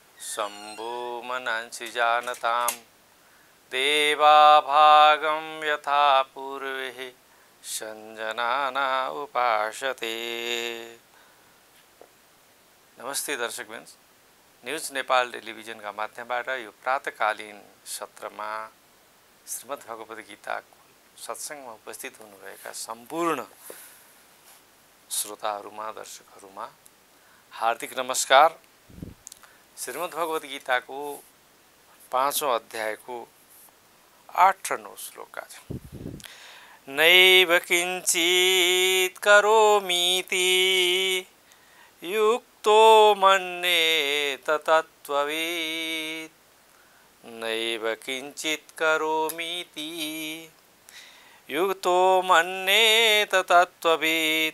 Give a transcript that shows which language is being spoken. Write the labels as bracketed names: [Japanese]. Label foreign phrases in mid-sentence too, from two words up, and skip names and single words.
[Sanskrit] शम्भो मनांसि जानतां देवा भागं यथा पूर्वे संजनाना उपासते। [Nepali] नमस्ते दर्शकवृन्द, न्यूज नेपाल टेलिभिजनका माध्यमबाट यो प्रातकालीन सत्रमा श्रीमद् भगवत गीताको सत्सङ्गमा उपस्थित हुनुभएका सम्पूर्ण श्रोताहरूमा दर्शकहरूमा हार्दिक नमस्कार। श्रीमद् भगवत गीताको 5औं अध्यायको 8 र 9 श्लोकका छन्। [Sanskrit] नैव किञ्चित् करोमीति युक्तो मन्येत तत्त्ववित्। नैव किञ्चित् करोमीति युक्तो मन्येत तत्त्ववित्।